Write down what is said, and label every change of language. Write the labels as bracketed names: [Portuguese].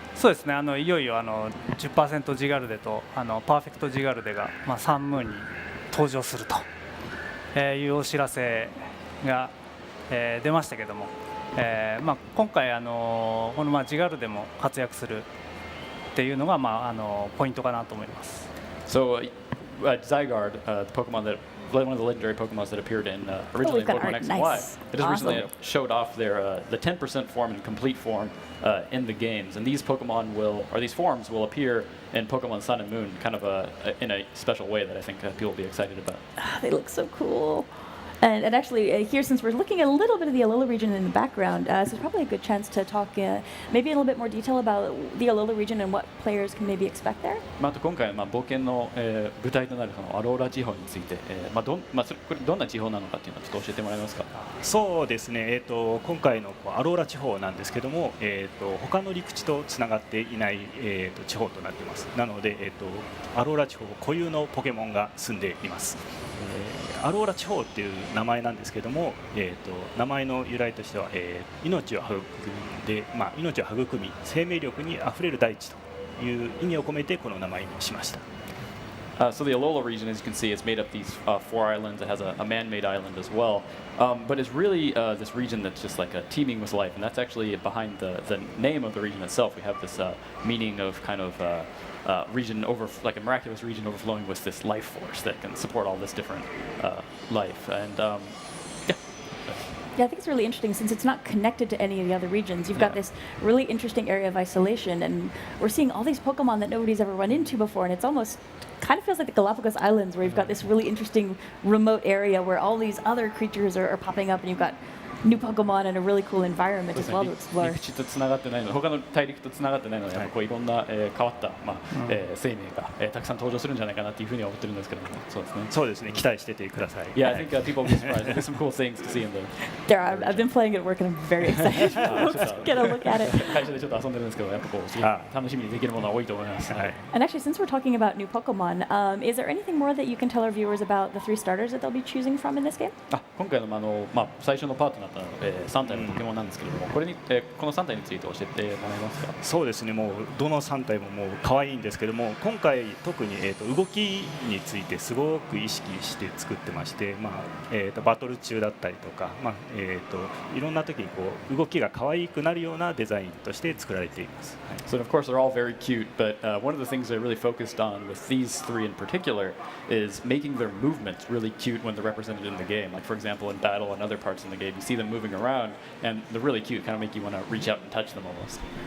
[Japanese] そうですね、いよいよ10% ジガルデとパーフェクトジガルデが、サンムーンに登場するというお知らせが、出ましたけども、今回このジガルデも活躍するっていうのが、ポイントかなと思います。 [English] So Zygarde, the Pokemon that one of the legendary Pokemon that appeared in originally in Pokemon X and Y. It just recently showed off their the 10% form and complete form in the games, and these Pokemon these forms will appear in Pokemon Sun and Moon, kind of in a special way that I think people will be excited about. They look so cool. And actually, here, since we're looking at a little bit of the Alola region in the background, so it's probably a good chance to talk maybe in a little bit more detail about the Alola region and what players can maybe expect there. [Japanese] あと今回冒険の舞台となるそのアローラ地方について、これどんな地方なのかっていうのをちょっと教えてもらえますか。そうですね、今回のアローラ地方なんですけども、他の陸地とつながっていない、地方となっています。なので、アローラ地方固有のポケモンが住んでいます。アローラ地方っていう名前なんですけども、名前の由来としては、命を育んで、命を育み生命力にあふれる大地という意味を込めてこの名前にしました。 [English] So the Alola region, as you can see, is made up these 4 islands. It has a man-made island as well, but it's really this region that's just like teeming with life, and that's actually behind the name of the region itself. We have this meaning of kind of region like a miraculous region overflowing with this life force that can support all this different life. And yeah, I think it's really interesting since it's not connected to any of the other regions. You've got this really interesting area of isolation, and we're seeing all these Pokemon that nobody's ever run into before, and it's almost kind of feels like the Galapagos Islands where you've got this really interesting remote area where all these other creatures are popping up, and you've got new Pokemon and a really cool environment [Japanese] そうで [English] as [Japanese] す [English] well [Japanese] ね [English] to explore. [Japanese] 陸地とつながってないので他の大陸とつながってないのでやっぱこういろんな、変わった、生命が、たくさん登場するんじゃないかなっていうふうには思ってるんですけどもそうですね。そうですね期待しててください [English] Yeah, I think people will be surprised. There's some cool things to see in the There are, I've been playing it at work and I'm very excited to get a look at it. [Japanese] 会社でちょっと遊んでるんですけどやっぱこうすごい楽しみにできるものは多いと思います。はい [English] And actually, since we're talking about new Pokemon, is there anything more that you can tell our viewers about the 3 starters that they'll be choosing from in this game? [Japanese] 今回の最初のパートナーとなった3体のポケモンなんですけれども、この3体について教えてもらえますか。そうですねもうどの3体ももう可愛いんですけども今回特に、動きについてすごく意識して作ってまして、バトル中だったりとか、いろんな時にこう動きが可愛くなるようなデザインとして作られています、はい [English] So of course they're all very cute, but one of the things I really focused on with these 3 in particular is making their movements really cute when they're represented in the game. Like for example in battle and other parts in the game, you see them moving around and they're really cute, kind of make you want to reach out and touch them almost.